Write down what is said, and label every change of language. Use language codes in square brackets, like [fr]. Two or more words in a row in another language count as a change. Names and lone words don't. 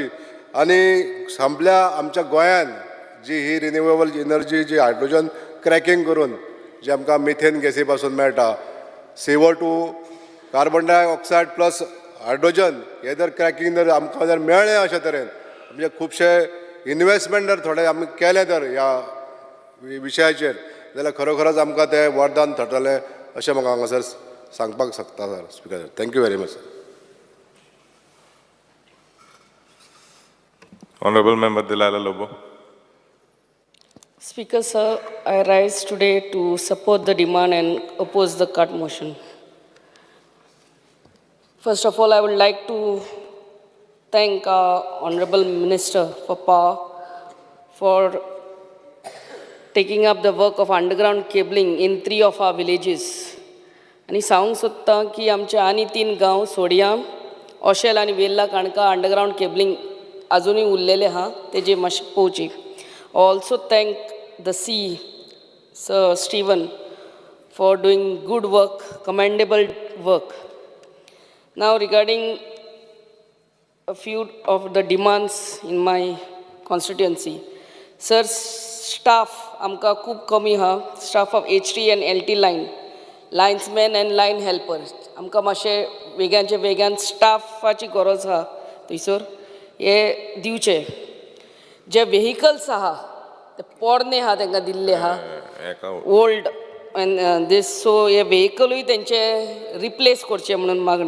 [kok] आनी संपल्या आमच्या गोंयांत जी ही [en] renewable energy [kok] जी [en] hydrogen cracking [kok] करून जे आमकां मिथेन गॅसी पासून मेळटा, [en] CO2 carbon dioxide plus hydrogen [kok] हे जर क्रॅकिंग जर आमकां जर मेळ्ळें अशे तरेन म्हणजे खुबशे इन्वेस्टमेंट जर थोडे आमी केले तर ह्या विशयाचेर जाल्यार खरोखरच आमकां तें वरदान थरतलें अशें म्हाका हांगासर सांगपाक शकता सर. [en] Speaker sir, thank you very much sir. Honorable Member Delilah Lobo. Speaker sir, I rise today to support the demand and oppose the cut motion. First of all, I would like to thank our Honorable Minister for Power for taking up the work of underground cabling in 3 of our villages. [kok] आणि सांगूंक सोदतां की आमचे आनी 3 गांव सोडियां, ओशेल आनी वेल्ला काणका [en] underground cabling [kok] अजूनही उरलेले आहा तेजे मातशें पळोवची. [en] Also thank the Sir Stephen for doing good work, commendable work. Now regarding a few of the demands in my constituency. Sir, staff [kok] amka खूब कमी हा, [en] staff of HT and LT line, linesmen and line helpers. [kok] आमकां मातशें वेगळ्यान स्टाफाची गरज आहा थंयसर हे दिवचे. जे व्हेहिकल्स आहा ते पोरणे आहा तांकां दिल्ले आहा [en] old and these, so [kok] हे व्हेहिकलूय तेंचे रिप्लेस करचे म्हणून मागणी.